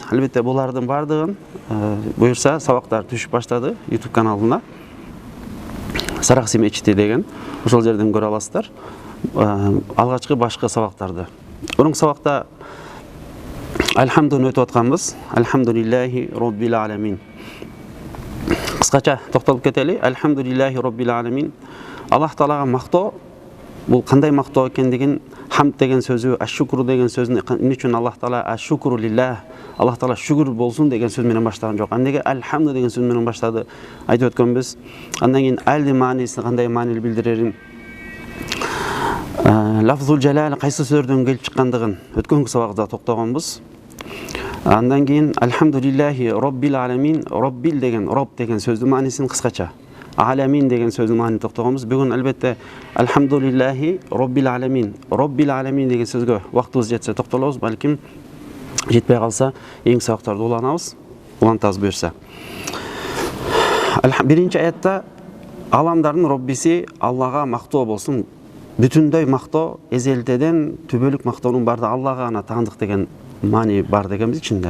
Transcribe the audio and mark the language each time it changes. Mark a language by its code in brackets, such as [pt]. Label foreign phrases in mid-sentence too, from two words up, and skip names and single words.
[ky] Албетте булардын бардыгын буюрса сабактар түшүп баштады YouTube каналына. Саракси мечити деген, ошол жерден көрө аласыздар. Алгачкы башкы сабактарды. Мурунку сабакта Альхамдуну өтүп атканбыз. [ar] الحمد لله رب العالمين. [ky] Кыскача токтолуп кетели. [ar] الحمد لله رب العالمين. [ky] Аллах Таалага мактоо, бул кандай мактоо экендигин, хамд деген сөзү, аш-шукру деген сөзүн эмне үчүн Аллах Таала [ar] الشكر لله, [ky] Аллах Таала шүгүр болсун деген сөз менен баштаган жок. Эмнеге альхамду деген сөз менен баштады айтып өткөнбүз. Андан кийин алди маанисин кандай маанил билдирерин, [ar] لفظ الجلال [ky] кайсы сөздөрдөн келип чыккандыгын өткөнкү сабакта токтогонбуз. Андан кийин [ar] الحمد لله رب العالمين, [ky] роббил деген, роб деген сөздүн маанисин кыскача, аламин деген сөздүн маанисин токтогонбуз. Бүгүн албетте [ar] الحمد لله رب العالمين، رب العالمين [ky] деген сөзгө убактыбыз жетсе токтолобуз, балким жетпей калса эң сабактарды улантабыз буюрса. Биринчи аятта аламдардын роббиси Аллага мактоо болсун. Бүтүндөй мактоо, эзелдеден түбөлүк мактоонун баардыгы Аллага гана таандык деген маани бар дегенбиз ичинде.